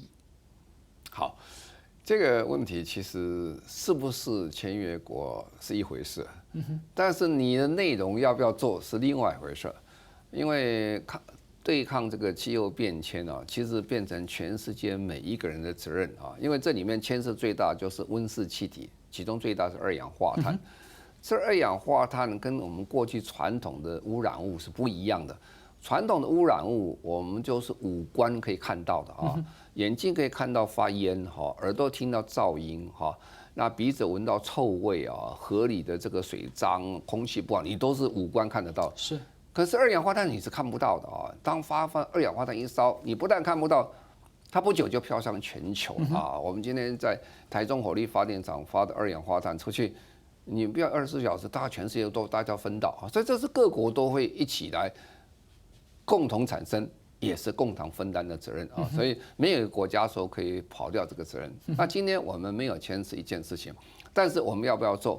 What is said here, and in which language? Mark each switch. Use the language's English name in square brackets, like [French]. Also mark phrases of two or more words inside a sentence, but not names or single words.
[Chinese] 好，這個問題其實是不是簽約國是一回事，但是你的內容要不要做是另外一回事，因為對抗這個氣候變遷其實變成全世界每一個人的責任因為這裡面牽涉最大就是溫室氣體，其中最大是二氧化碳。這二氧化碳跟我們過去傳統的污染物是不一樣的。傳統的污染物我們就是五官可以看到的眼睛可以看到發煙耳朵聽到噪音那鼻子聞到臭味河裡的這個水髒，空氣不好，你都是五官看得到。是。可是二氧化碳你是看不到的當發放二氧化碳一燒，你不但看不到，它不久就飄向全球我們今天在台中火力發電廠發的二氧化碳出去，你不要24小時，大家全世界都大家分到所以這是各國都會一起來共同產生，也是共同分擔的責任所以沒有一個國家說可以跑掉這個責任。那今天我們沒有簽是一件事情，但是我們要不要做？